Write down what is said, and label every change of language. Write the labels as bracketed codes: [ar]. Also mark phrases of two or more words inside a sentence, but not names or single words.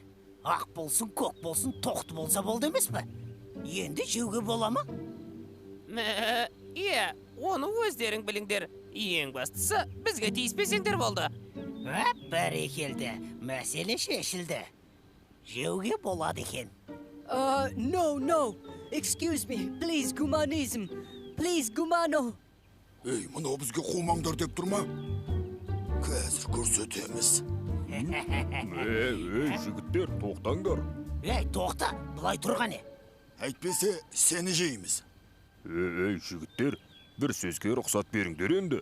[kk] Ақ болсын, көк болсын, тоқты болса болды емес пе? Енді жеуге бола ма? Иә, оны өздерің біліңдер. Ең бастысы, бізге тиіспесеңдер болды. Бәрекелді, мәселе шешілді. Жеуге болады екен. [en] No. Excuse me. Please, гуманизм. Please, гумано. [kk] Ей, мынау бізге қумаңдар деп тұрма? Қазір көрсетеміз. Жігіттер, тоқтаңдар. Ей, тоқта, бұлай тұрғаны. Әйтпесе, сені жейміз. Жігіттер, бір сөзге рұқсат беріңдер енді.